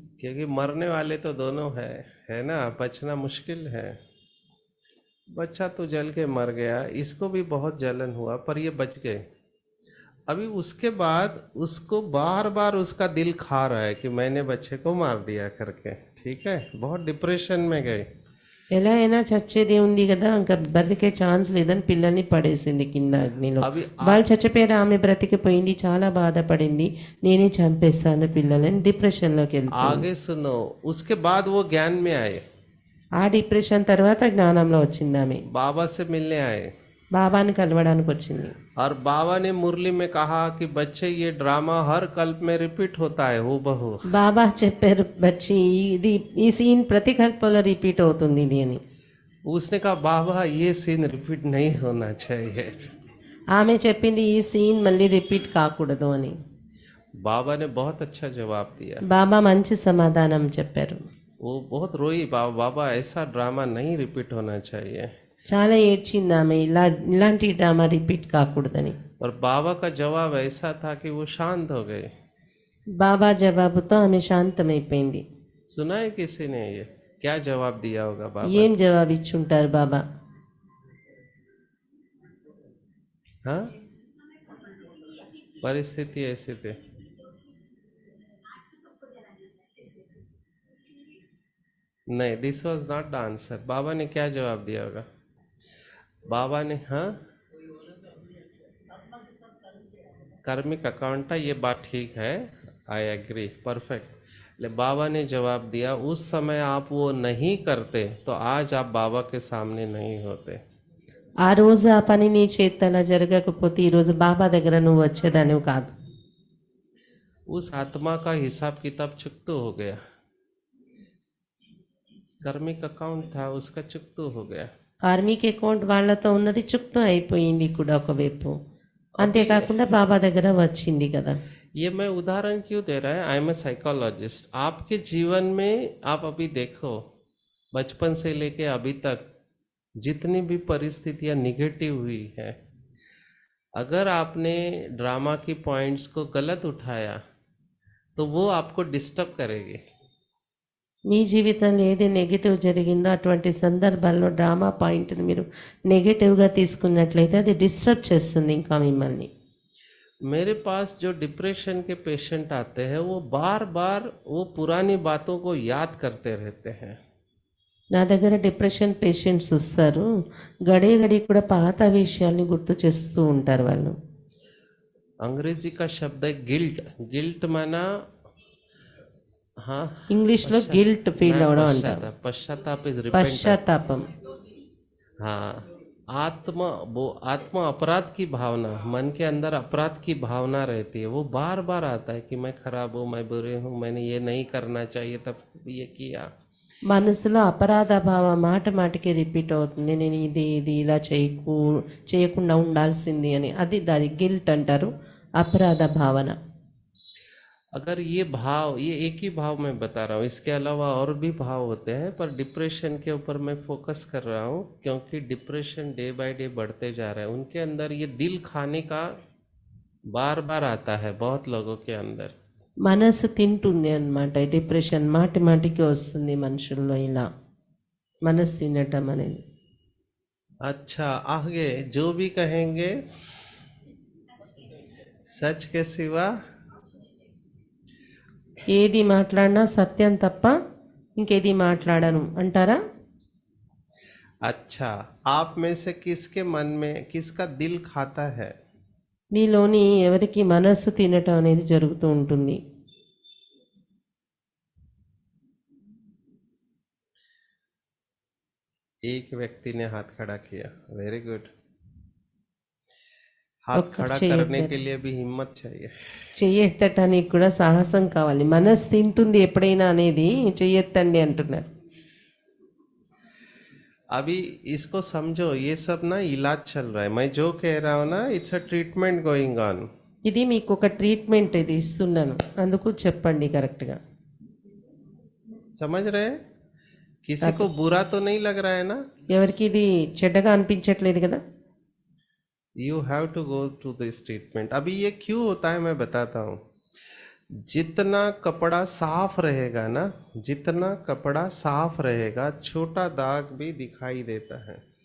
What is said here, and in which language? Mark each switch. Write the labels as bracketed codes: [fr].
[hi] क्योंकि मरने वाले तो दोनों है ना, बचना मुश्किल है। बच्चा तो जल के मर गया, इसको भी बहुत जलन हुआ, पर ये बच गए। अभी उसके बाद उसको बार बार उसका दिल खा रहा है कि मैंने बच्चे को मार दिया करके, ठीक है। बहुत डिप्रेशन में गए। [te] ఎలా అయినా చచ్చేది ఉంది కదా, ఇంకా బ్రతికే ఛాన్స్ లేదని పిల్లల్ని పడేసింది కింద అగ్నిలో. అవి వాళ్ళు చచ్చిపోయారు, ఆమె బ్రతికిపోయింది, చాలా బాధపడింది. నేనే చంపేస్తాను పిల్లలని డిప్రెషన్లోకి వెళ్ళి. [hi] आगे सुनो, उसके बाद वो ज्ञान में आए, [te] ఆ డిప్రెషన్ తర్వాత జ్ఞానంలో వచ్చింది ఆమె. [hi] बाबा से मिलने आए, [te] బాబాని కలవడానికి వచ్చింది. [hi] और बाबा ने मुरली में कहा कि बच्चे ये ड्रामा हर कल्प में रिपीट होता है हूबहू। [te] బాబా చెప్పారు, బచ్చి ఇది ఈ సీన్ ప్రతి కల్పంలో రిపీట్ అవుతుంది ఇది అని. [hi] उसने कहा बाबा ये सीन रिपीट नहीं होना चाहिए। [te] ఆమె చెప్పింది ఈ సీన్ మళ్ళీ రిపీట్ కాకూడదు అని. [hi] बाबा ने बहुत अच्छा जवाब दिया। [te] బాబా మంచి సమాధానం చెప్పారు. [hi] वो बहुत रोई, बाबा ऐसा ड्रामा नहीं रिपीट होना चाहिए। [te] చాలా ఏడ్చింది ఆమె, ఇలాంటి డ్రామా రిపీట్ కాకూడదని. [hi] और बाबा का जवाब ऐसा था कि वो शांत हो गए। [te] బాబా జవాబుతో ఆమె శాంతమైపోయింది. [hi] सुना है किसी ने ये क्या जवाब दिया होगा बाबा? [te] ఏం జవాబు ఇచ్చుంటారు బాబా? [hi] हाँ, परिस्थिति ऐसी थी। [en] नहीं, this was not the answer. [hi] बाबा ने क्या जवाब दिया होगा? बाबा ने हाँ, कार्मिक अकाउंट था, ये बात ठीक है, [en] I agree, perfect. [hi] ले बाबा ने जवाब दिया, उस समय आप वो नहीं करते तो आज आप बाबा के सामने नहीं होते। [te] ఆ రోజు ఆ పని నీ చేతన జరగకపోతే ఈరోజు బాబా దగ్గర నువ్వు వచ్చేదానివి కాదు. [hi] उस आत्मा का हिसाब किताब चुकतू हो गया। कार्मिक अकाउंट था उसका चुकतू हो गया। [te] కార్మిక్ అకౌంట్ వాళ్ళతో ఉన్నది చుక్తం అయిపోయింది కూడా ఒకవైపు. అంతేకాకుండా బాబా దగ్గర వచ్చింది కదా. [hi] ये मैं उदाहरण क्यों दे रहा है? [en] I am a psychologist. [hi] आपके जीवन में आप अभी देखो, बचपन से लेके अभी तक जितनी भी परिस्थितियाँ निगेटिव हुई है, अगर आपने ड्रामा की पॉइंट्स को गलत उठाया तो वो आपको डिस्टर्ब करेगी। [te] మీ జీవితంలో ఏది నెగిటివ్ జరిగిందో అటువంటి సందర్భాల్లో డ్రామా పాయింట్ని మీరు నెగిటివ్గా తీసుకున్నట్లయితే అది డిస్టర్బ్ చేస్తుంది ఇంకా మిమ్మల్ని. [hi] मेरे पास जो डिप्रेशन के पेशेंट आते हैं वो बार बार वो पुरानी बातों को याद करते रहते हैं. [te] నా దగ్గర డిప్రెషన్ పేషెంట్స్ వస్తారు, గడే గడి కూడా పాత విషయాల్ని గుర్తు చేస్తూ ఉంటారు వాళ్ళు. [hi] अंग्रेजी का शब्द है गिल्ट. गिल्ट माना हाँ [te] ఇంగ్లీష్లో గిల్ట్ ఫీల్ అవడం అంటారు. [en] पश्चाताप is repentance. [te] పశ్చాత్తాపం. [hi] हाँ, आत्मा अपराध की भावना, मन के अंदर अपराध की भावना रहती है. वो बार बार आता है कि मैं खराब हूँ, मैं बुरे हूँ, मैंने ये नहीं करना चाहिए तब ये किया. [te] మనసులో అపరాధ భావం మాట మాటికి రిపీట్ అవుతుంది. నేను ఇది ఇలా చేయకుండా ఉండాల్సింది అని. అది దాని గిల్ట్ అంటారు, అపరాధ భావన. [hi] अगर ये भाव, ये एक ही भाव मैं बता रहा हूँ, इसके अलावा और भी भाव होते हैं, पर डिप्रेशन के ऊपर मैं फोकस कर रहा हूँ क्योंकि डिप्रेशन [en] day by day [hi] बढ़ते जा रहा है. उनके अंदर ये दिल खाने का बार बार आता है बहुत लोगों के अंदर. [te] మనసు తింటుంది అన్నమాట. డిప్రెషన్ మాటి మాటికి వస్తుంది మనుషుల్లో, ఇలా మనసు తినటం అనేది. [hi] अच्छा, आगे जो भी कहेंगे सच के सिवा [te] ఏది మాట్లాడినా సత్యం తప్ప ఇంకేది మాట్లాడను అంటారా? [hi] अच्छा, आप में से किसके मन में किसका दिल खाता है? [te] నీలోని ఎవరికి మనస్సు తినటం అనేది జరుగుతూ ఉంటుంది. [hi] एक व्यक्ति ने हाथ खड़ा किया. [en] Very good. [hi] हाथ [te] ఒక్క [hi] खड़ा [te] చెయ్యి [hi] करने [te] ఎత్తారు. [hi] के लिए भी हिम्मत चाहिए. [te] చెయ్యి ఎత్తటానికి కూడా సాహసం కావాలి. మనస్సు తింటుంది ఎప్పుడైనా అనేది చెయ్యి ఎత్తండి అంటున్నారు. [hi] अभी इसको समझो, ये सब ना इलाज चल रहा है. मैं जो कह रहा हूँ ना, [en] It's a treatment going on. [te] ఇది మీకు ఒక ట్రీట్మెంట్ ఇది ఇస్తున్నాను, అందుకు చెప్పండి కరెక్ట్గా. [hi] समझ रहे हैं? किसी को बुरा तो नहीं लग रहा है ना? [te] ఎవరికి ఇది చెడ్డగా అనిపించట్లేదు కదా? [en] You have to go to this treatment. [hi] अभी ये क्यों होता है मैं बताता हूँ. जितना कपड़ा साफ रहेगा ना, जितना कपड़ा साफ रहेगा, छोटा दाग भी दिखाई देता है.